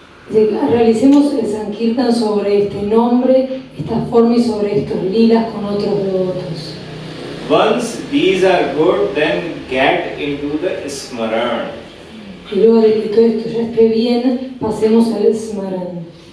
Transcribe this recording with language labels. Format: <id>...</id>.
<es>Realicemos el Sankirtan sobre este nombre esta forma y sobre estos lilas con otros devotos.</es> <en>Once these are good, then get into the smaran.</en> <es>Y luego de que todo esto ya esté bien, pasemos al smaran.</es>